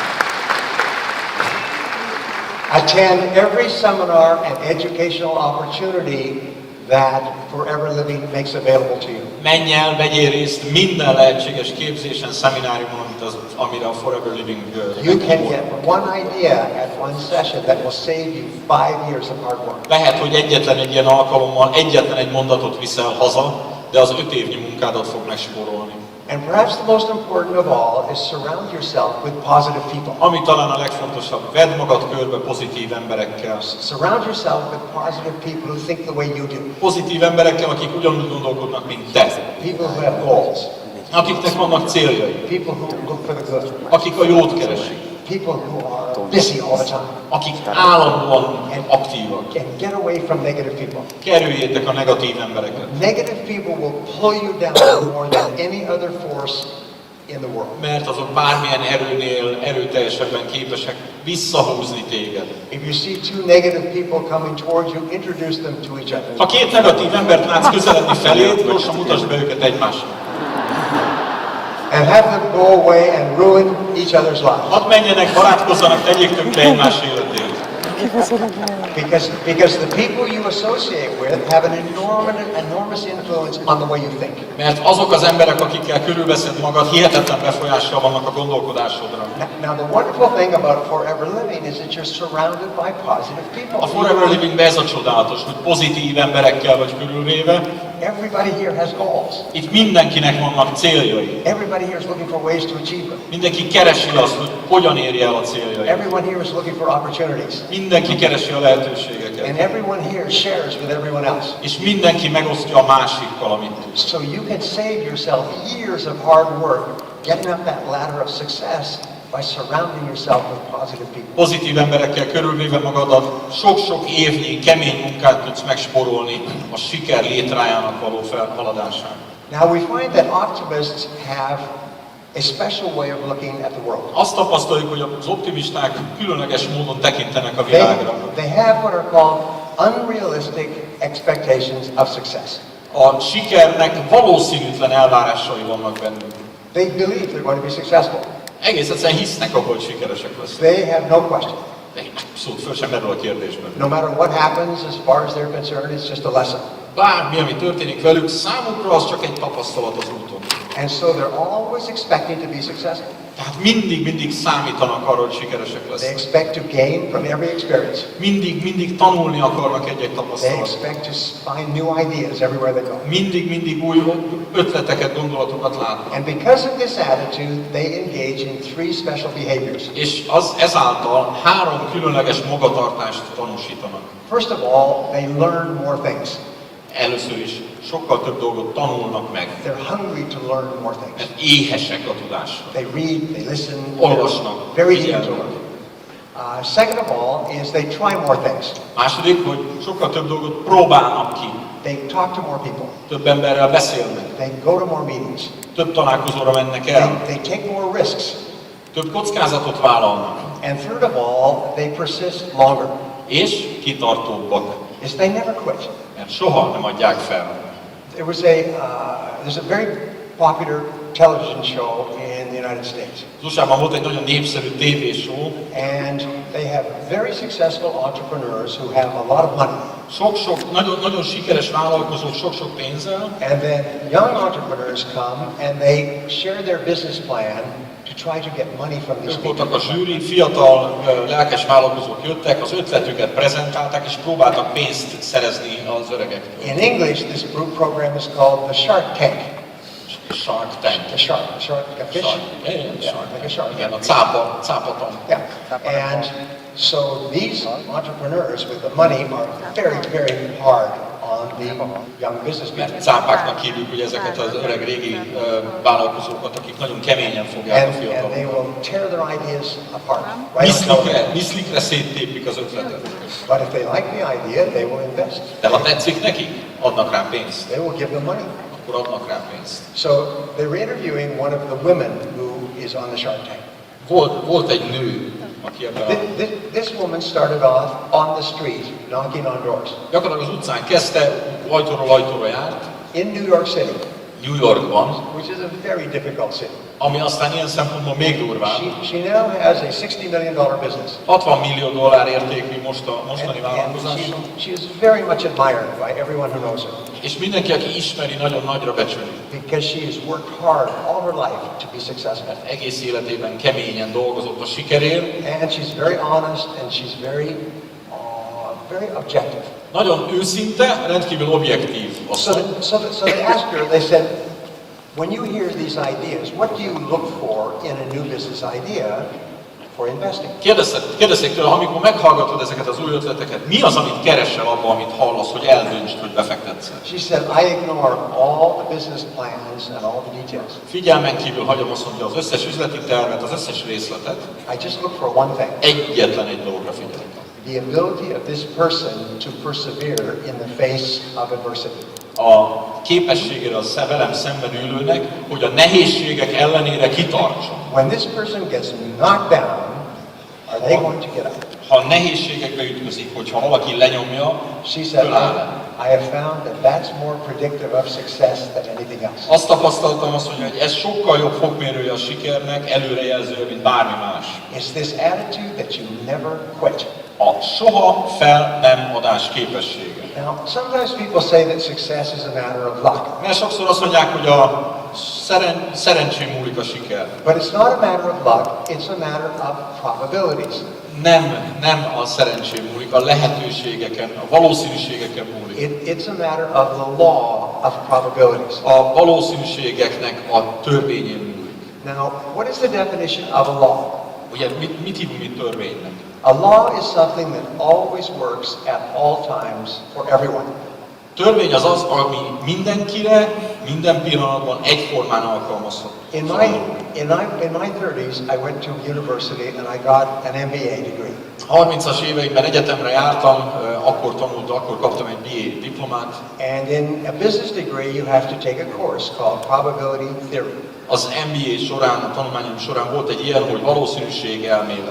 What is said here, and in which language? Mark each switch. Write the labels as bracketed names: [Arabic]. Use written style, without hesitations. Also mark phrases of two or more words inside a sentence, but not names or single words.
[English] Attend every seminar and educational opportunity that Forever Living makes available to you. [Hungarian] Menj el, vegyél részt minden lehetséges képzésen, szemináriumon, amire a Forever Living [English] You can get one idea at one session that will save you 5 years of hard work. [Hungarian] Lehet, hogy egyetlen egy ilyen alkalommal egyetlen egy mondatot viszel haza, de az 5 évnyi munkádat fog megspórolni. [English] And perhaps the most important of all is surround yourself with positive people. [Hungarian] Ami talán a legfontosabb, vedd magad körbe pozitív emberekkel. [English] Surround yourself with positive people who think the way you do. [Hungarian] Pozitív emberekkel, akik ugyanúgy gondolkodnak, mint te. [English] People who have goals. [Hungarian] Akiknek vannak céljai. [English] People who look for the good. [Hungarian] Akik a jót keresik. [English] People who are busy all the time. [Hungarian] Akik állandóan aktívak. [English] And get away from negative people. [Hungarian] Kerüljétek a negatív embereket. [English] Negative people will pull you down more than any other force in the world. [Hungarian] Mert azok bármilyen erőnél erőteljesebben képesek visszahúzni téged. [English] If you see two negative people coming towards you, introduce them to each other. [Hungarian] Ha két negatív embert látsz közeledni feléd, gyorsan mutasd be őket egymásnak. [English] And have them go away and ruin each other's lives. [Hungarian] Hadd menjenek, barátkozzanak, tegyék tönkre egymás életét. [English] Because the people you associate with have an enormous influence on the way you think. [Hungarian] Mert azok az emberek, akikkel körülveszed magad, hihetetlen befolyással vannak a gondolkodásodra. [English] Now the wonderful thing about Forever Living is that you're surrounded by positive people. [Hungarian] A Forever Livingben ez a csodálatos, hogy pozitív emberekkel vagy körülvéve. [English] Everybody here has goals. [Hungarian] Itt mindenkinek vannak céljai. [English] Everybody here is looking for ways to achieve them. [Hungarian] Mindenki keresi azt, hogy hogyan érje el a céljait. [English] Everyone here is looking for opportunities. [Hungarian] Mindenki keresi a lehetőségeket. [English] And everyone here shares with everyone else. [Hungarian] És mindenki megosztja a másikkal, amit tud. [English] So you can save yourself years of hard work getting up that ladder of success by surrounding yourself with positive people. [Hungarian] Pozitív emberekkel körülvéve magadat sok-sok évnyi kemény munkát tudsz megspórolni a siker létrájának való felhaladásán. [English] Now we find that optimists have a special way of looking at the world. [Hungarian] Azt tapasztaljuk, hogy az optimisták különleges módon tekintenek a világra. [English] They have what are called unrealistic expectations of success. [Hungarian] A sikernek valószínűtlen elvárásai vannak bennünk. [English] They believe they're going to be successful. [Hungarian] Egész egyszerűen hisznek abban, hogy sikeresek lesznek. [English] They have no question. [Hungarian] De abszolút föl sem merül a kérdésben. [English] No matter what happens, as far as they're concerned, it's just a lesson. [Hungarian] Bármi, ami történik velük, számukra az csak egy tapasztalat az úton. [English] And so they're always expecting to be successful. [Hungarian] Tehát mindig számítanak arra, hogy sikeresek [English] They [Hungarian] lesznek. [English] expect to gain from every experience. [Hungarian] Mindig tanulni akarnak egy-egy [English] They [Hungarian] tapasztalatot. [English] expect to find new ideas everywhere they go. [Hungarian] Mindig új ötleteket, gondolatokat látnak. [English] And because of this attitude, they engage in 3 special behaviors. [Hungarian] És ezáltal 3 különleges magatartást tanúsítanak. [English] First of all, they learn more things. [Hungarian] Először is sokkal több dolgot tanulnak meg, [English] They're hungry to learn more things. [Hungarian] mert éhesek a tudásra. [English] They read, they listen, [Hungarian] Olvasnak, [English] very [Hungarian] figyelnek. [English] eager. Second of all is they try more things. [Hungarian] Második, hogy sokkal több dolgot próbálnak ki. [English] They talk to more people. [Hungarian] Több emberrel beszélnek, [English] They go to more meetings. [Hungarian] több találkozóra mennek el, [English] They take more risks. [Hungarian] több kockázatot vállalnak, [English] And third of all, they persist longer. [Hungarian] és kitartóbbak, [English] Is they never quit. [Hungarian] mert soha nem adják fel. [English] There's a very popular television show in the United States. [Hungarian] Az USA-ban volt egy nagyon népszerű tévéshow, [English] And they have very successful entrepreneurs who have a lot of money. [Hungarian] nagyon sikeres vállalkozók sok pénzzel, [English] And then young entrepreneurs come and they share their business plan to try to get money from these [Hungarian] ők [English] people. [Hungarian] voltak a zsűri, fiatal, lelkes vállalkozók jöttek, az ötletüket prezentálták, és próbáltak pénzt szerezni az öregektől. [English] In English, this group program is called the Shark Tank. Shark Tank. The shark, like a fish. Shark. Shark. Like a shark. [Hungarian] Igen, a cápaton. [English] Yeah. And so these entrepreneurs with the money are very hard on the young business people. [Hungarian] Mert cápáknak hívjuk ugye ezeket az öreg régi vállalkozókat, akik nagyon keményen fogják a [English] And they [Hungarian] fiatalokat. [English] will tear their ideas apart. Right? [Hungarian] Miszlikre széttépik az ötletet. [English] But if they like the idea, they will invest. [Hungarian] De ha tetszik nekik, adnak rá pénzt. [English] They will give them money. [Hungarian] Akkor adnak rá pénzt. [English] So they were interviewing one of the women who is on the Shark Tank. [Hungarian] Volt egy nő, aki ebben a... [English] This woman started off on the street, knocking on doors. [Hungarian] Gyakorlatilag az utcán kezdte, ajtóról ajtóra járt, [English] in New York City, [Hungarian] New Yorkban, [English] which is a very difficult city. [Hungarian] ami aztán ilyen szempontból még durvább. [English] She now has a $60 million business. [Hungarian] $60 millió értékű mostani vállalkozása. [English] She is very much admired by everyone who knows her. [Hungarian] És mindenki, aki ismeri, nagyon nagyra becsüli. [English] Because she has worked hard all her life to be successful. [Hungarian] Egész életében keményen dolgozott a sikerért. [English] And she's very honest and she's very objective. [Hungarian] Nagyon őszinte, rendkívül objektív. [English] So they asked her, they said, when you hear these ideas, what do you look for in a new business idea for investing? [Hungarian] Kérdezték tőle, amikor meghallgatod ezeket az új ötleteket, mi az, amit keresel abban, amit hallasz, hogy eldöntsd, hogy befektetsz? [English] She said, I ignore all the business plans and all the details. [Hungarian] Figyelmen kívül hagyom azt, hogy az összes üzleti tervet, az összes részletet. [English] I just look for one thing. [Hungarian] Egyetlen egy dologra figyelek. [English] The ability of this person to persevere in the face of adversity. [Hungarian] A képességére a velem szemben ülőnek, hogy a nehézségek ellenére kitartson. [English] When this person gets knocked down, are they going to get up? [Hungarian] Ha nehézségekbe ütközik, hogyha valaki lenyomja, [English] She said, [Hungarian] föláll. [English] I have found that that's more predictive of success than anything else. [Hungarian] Azt tapasztaltam, hogy ez sokkal jobb fokmérője a sikernek, előrejelzője, mint bármi más. [English] It's this attitude that you never quit. [Hungarian] A soha fel nem adás képessége. [English] Now, sometimes people say that success is a matter of luck. [Hungarian] Mert sokszor azt mondják, hogy a szerencsén múlik a siker. [English] But it's not a matter of luck, it's a matter of probabilities. [Hungarian] Nem a szerencsén múlik, a lehetőségeken, a valószínűségeken múlik. [English] It's a matter of the law of probabilities. [Hungarian] A valószínűségeknek a törvényén múlik. [English] Now, what is the definition of a law? [Hungarian] Ugye mit hívunk mi törvénynek? [English] A law is something that always works at all times for everyone. [Hungarian] Törvény az az, ami mindenkire, minden pillanatban egyformán alkalmazható. [English] In my 30s, I went to university and I got an MBA degree. [Hungarian] 30-as éveimben egyetemre jártam, akkor kaptam egy BA diplomát. [English] And in a business degree, you have to take a course called probability theory. [Hungarian] Az MBA során, a tanulmányom során volt egy ilyen, hogy valószínűség elmélet.